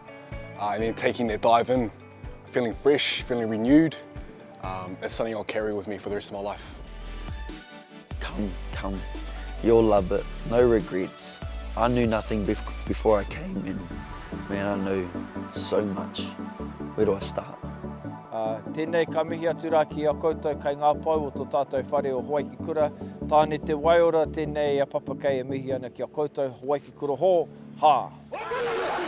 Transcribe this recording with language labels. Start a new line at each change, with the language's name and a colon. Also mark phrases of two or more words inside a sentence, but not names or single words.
English: And then taking that dive in, feeling fresh, feeling renewed, it's something I'll carry with me for the rest of my life. Come, you'll love it, no regrets. I knew nothing before I came, and man, I knew so much. Where do I start?
Māori: Tēnei ka mihi atu rā ki a koutou kai ngā pau o tō tātou whare o Hawaiki Kura. Tāne te Waiora, tēnei a papa kei a mihi ana ki a koutou Hawaiki Kura ho, ha!